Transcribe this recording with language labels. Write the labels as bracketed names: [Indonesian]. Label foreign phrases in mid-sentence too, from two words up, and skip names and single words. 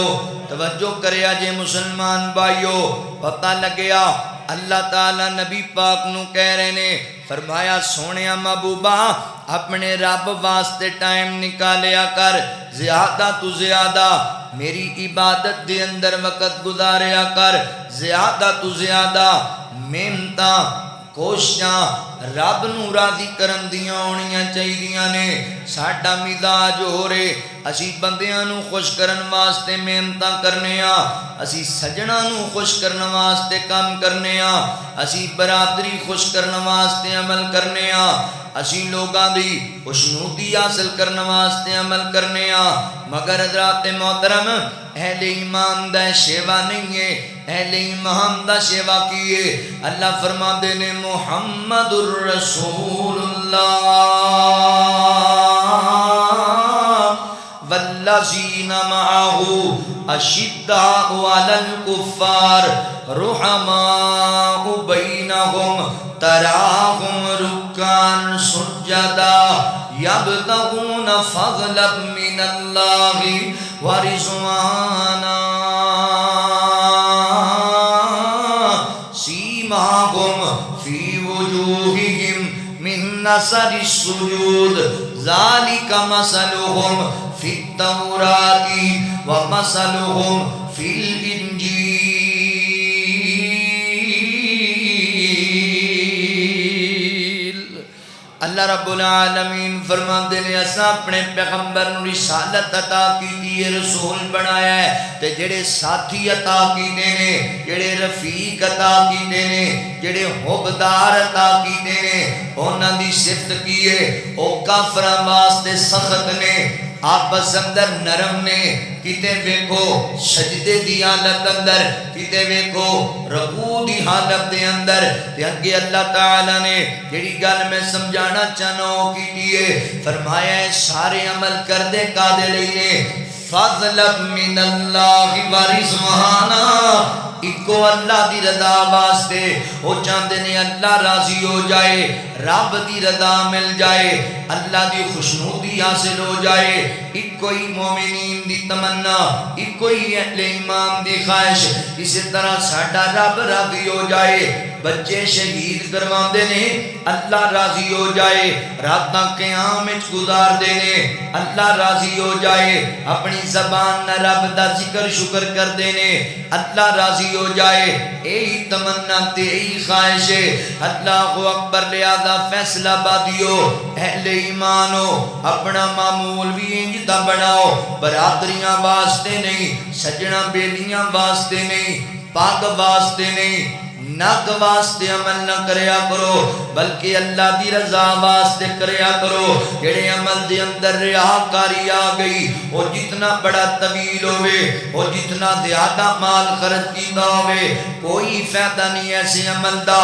[Punjabi] توجہ کریا جے مسلمان بھائیو، پتہ لگیا اللہ تعالیٰ نبی پاک نو کہہ رہے نے، فرمایا سونیا محبوبہ اپنے رب واسطے ٹائم نکالیا کر، زیادہ تو زیادہ میری عبادت دے اندر وقت گزاریا کر، زیادہ تو زیادہ محنتاں کوششاں رب نو راضی کرن دیاں ہونیاں چاہیدیاں نے. ساڈا مزاج ہو رہے اسی بندیاں نو خوش کرن واسطے محنتاں کرنے ہاں، اسی سجنا نو خوش کرن واسطے کام کرنے ہاں، اسی برادری خوش کرن واسطے عمل کرنے ہاں، اسی لوگاں دی خوشنودی حاصل کرن واسطے عمل کرنے ہاں. مگر حضرات محترم اہل ایمان دا شیوا نہیں ہے، اہل ایمان دا شیوا کیے. اللہ فرما دے نے [Arabic] محمد الرسول اللہ والذین معہ اشداء علی الکفار رحماء بینہم تراہم رکعا سجدا یبتغون فضلا من اللہ ورضوانا سیماہم فی وجوہہم من اثر السجود ذالک مثلہم فی التوراۃ ومثلہم فی الانجیل. اللہ رب العالمین [Punjabi] فرماندے نے اساں اپنے پیغمبر نو رسالت عطا کیتی ہے، رسول بنایا ہے، تے جڑے ساتھی عطا کیتے نے، جڑے رفیق عطا کیتے نے، جڑے حبدار عطا کیتے نے، انہاں دی صفت کی ہے او کافراں واسطے سخت نے، آپس اندر نرم نے. کتے ویکھو سجدے دی حالت اندر، کتے ویکھو رکوع دی حالت دے اندر. تے اگے اللہ تعالیٰ نے جڑی گل میں سمجھانا چاہنا ہو کیتی ہے، فرمایا ہے سارے عمل کردے کادے لئی نے [Arabic] فضلا من اللہ ورضوانا، [Punjabi] اکو اللہ دی رضا واسطے. وہ چاہتے نے اللہ راضی ہو جائے، رب دی رضا مل جائے، اللہ دی خوشنودی حاصل ہو جائے. اکو ہی مومنین دی تمنا، اکو ہی اہل ایمان دی خواہش، اسی طرح ساڈا رب راضی ہو جائے. بچے شہید کرواندے نے اللہ راضی ہو جائے، راتاں قیام وچ گزار دے نے اللہ راضی ہو جائے، اپنی زبان نہ رب دا ذکر شکر کر دے نے اللہ راضی ہو جائے. یہی تمنا تے یہی خواہش ہے. [Arabic] اللہ اکبر. [Punjabi] لہذا فیصلہ بادیو اہل ایمانو اپنا معمول بھی انج دا بناؤ، برادریاں واسطے نہیں، سجنا بیلیاں واسطے نہیں، پاک واسطے نہیں، نک واسطے عمل نہ کریا کرو بلکہ اللہ دی رضا واسطے کریا کرو. جڑے عمل دے اندر ریاکاری آ گئی وہ جتنا بڑا طویل ہوئے وہ جتنا زیادہ مال خرچ کیتا ہوئے کوئی فائدہ نہیں ایسے عمل دا.